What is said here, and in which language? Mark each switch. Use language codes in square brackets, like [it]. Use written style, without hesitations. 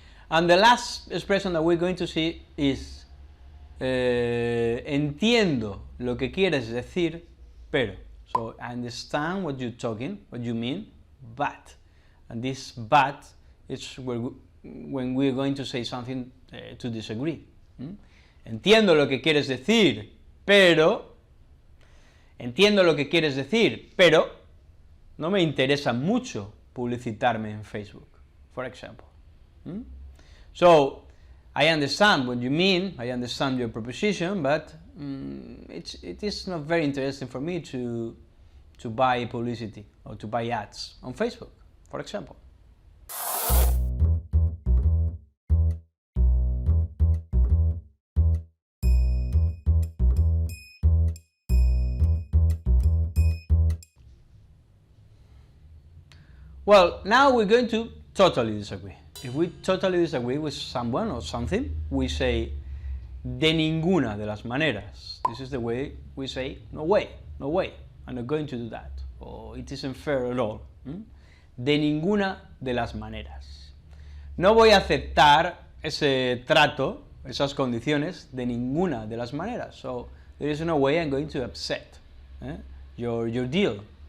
[en] And the last expression that we're going to see is, [es] entiendo lo que quieres decir, pero. [en] So I understand what you're talking, what you mean, but. And this but is when we're going to say something to disagree. [es] Entiendo lo que quieres decir, pero. Entiendo lo que quieres decir, pero no me interesa mucho publicitarme en Facebook, [en] for example. So, I understand what you mean, I understand your proposition, but it is not very interesting for me to buy publicity or to buy ads on Facebook, for example. Well, now we're going to totally disagree. If we totally disagree with someone or something, we say [es] de ninguna de las maneras. [en] This is the way we say no way, no way, I'm not going to do that, or it isn't fair at all. [es] De ninguna de las maneras. No voy a aceptar ese trato, esas condiciones, de ninguna de las maneras. [en] So there is no way I'm going to accept your deal.